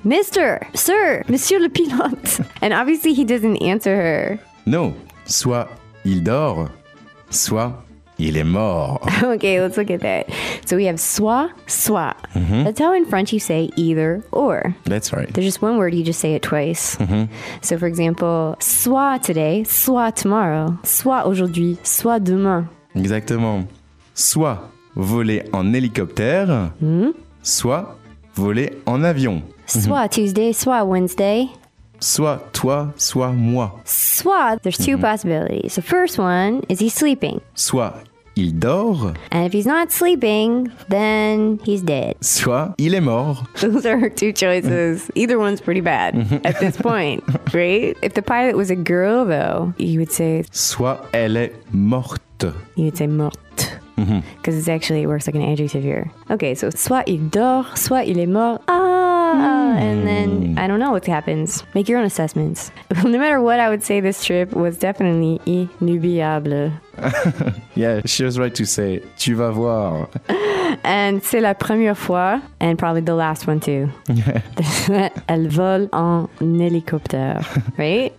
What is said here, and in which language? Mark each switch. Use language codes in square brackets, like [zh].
[en] Mister, sir, [fr] monsieur le pilote. [en] And obviously he doesn't answer her. [fr] No. Soit il dort, soit... il est mort. [en] Okay, let's look at that. So we have soit, soit. Mm-hmm. That's how in French you say either or. That's right. There's just one word, you just say it twice. Mm-hmm. So for example, soit today, soit tomorrow, [fr] soit aujourd'hui, soit demain. Exactement. Soit voler en hélicoptère, soit voler en avion. [en] Soit Tuesday, soit Wednesday. [fr] Soit toi, soit moi. [en] Soit, there's two possibilities. The first one is he's sleeping. [fr] Soit il dort. [en] And if he's not sleeping, then he's dead. [fr] Soit il est mort. [en] Those are her two choices. Either one's pretty bad at this point, right? If the pilot was a girl, though, you would say... [fr] soit elle est morte. [en] You would say morte. Because it's actually, it works like an adjective here. Okay, so [fr] soit il dort, soit il est mort. [en] And then, I don't know what happens. Make your own assessments. No matter what, I would say this trip was definitely inoubliable. Yeah, she was right to say, [fr] tu vas voir. [en] And [fr] c'est la première fois, [en] and probably the last one too. [fr] Elle vole en hélicoptère, right?